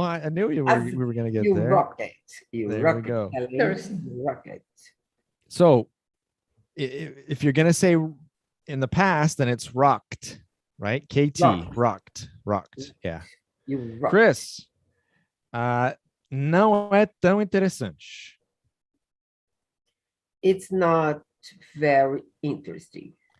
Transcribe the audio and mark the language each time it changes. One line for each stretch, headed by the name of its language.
English: I knew we were going to get there. Rock it. There we go. You rock it. So if you're going to say in the past, then it's rocked, right? KT, rocked. Yeah. You rock.
Portuguese: Chris, não é tão interessante.
English: It's not very interesting.